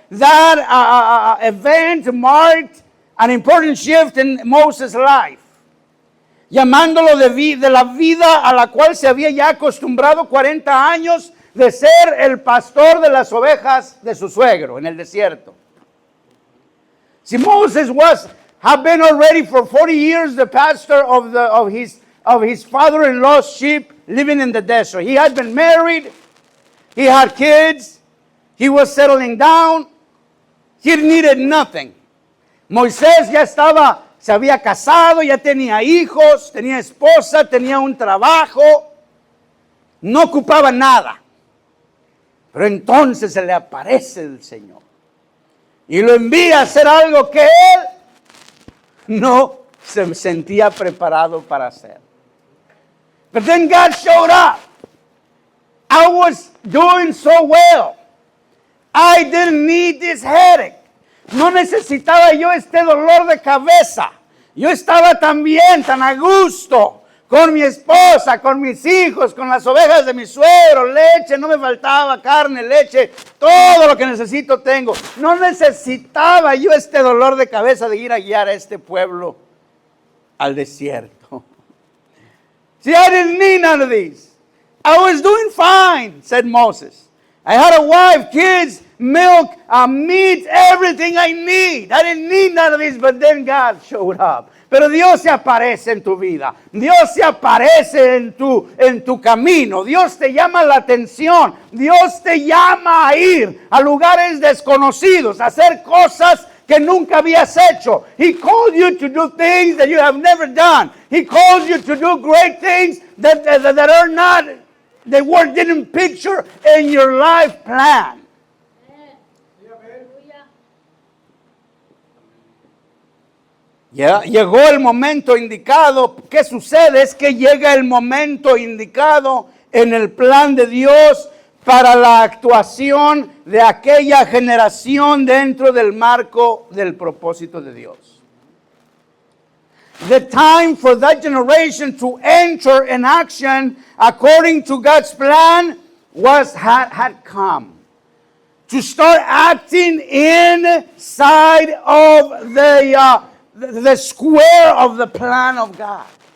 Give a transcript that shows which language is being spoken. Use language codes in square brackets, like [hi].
[en] That event marked an important shift in Moses' life, [es] llamándolo de la vida a la cual se había ya acostumbrado 40 años de ser el pastor de las ovejas de su suegro en el desierto. [en] See, Moses had been already for 40 years the pastor of his father-in-law's sheep living in the desert. He had been married, he had kids, he was settling down, he needed nothing. [es] Moisés se había casado, ya tenía hijos, tenía esposa, tenía un trabajo, no ocupaba nada. Pero entonces se le aparece el Señor y lo envía a hacer algo que él no se sentía preparado para hacer. [en] But then God showed up. I was doing so well. I didn't need this headache. [es] No necesitaba yo este dolor de cabeza. Yo estaba tan bien, tan a gusto, con mi esposa, con mis hijos, con las ovejas de mi suegro, leche, no me faltaba carne, leche, todo lo que necesito tengo. No necesitaba yo este dolor de cabeza de ir a guiar a este pueblo al desierto. [en] See, I didn't need none of these. I was doing fine, said Moses. I had a wife, kids, milk, meat, everything I need. I didn't need none of this, but then God showed up. [es] Pero Dios se aparece en tu vida. Dios se aparece en tu camino. Dios te llama la atención. Dios te llama a ir a lugares desconocidos, a hacer cosas que nunca habías hecho. [en] He called you to do things that you have never done. He calls you to do great things that are not, that didn't picture in your life plan. [es] Ya llegó el momento indicado. ¿Qué sucede? Es que llega el momento indicado en el plan de Dios para la actuación de aquella generación dentro del marco del propósito de Dios. [en] The time for that generation to enter in action according to God's plan had come. To start acting inside of the square of the plan of God.